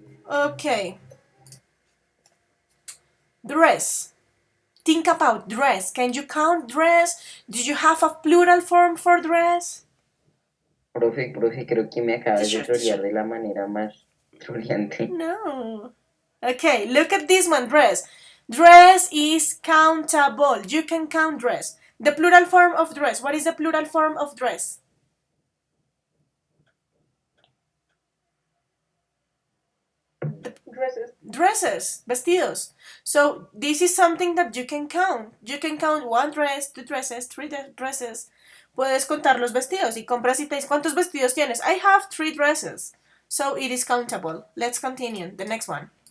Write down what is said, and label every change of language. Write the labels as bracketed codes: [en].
[en] Okay. Dress. Think about dress. Can you count dress? Do you have a plural form for dress? [es] Profe, creo que me acabas de [en] T-shirt. [es] trolear de la manera más troleante. [en] No. Okay, look at this one, dress. Dress is countable. You can count dress. The plural form of dress. What is the plural form of dress? Dresses, vestidos. So this is something that you can count. You can count 1 dress, 2 dresses, 3 dresses. [es] Puedes contar los vestidos y compras y te dices, ¿cuántos vestidos tienes? [en] I have 3 dresses. So it is countable. Let's continue. The next one.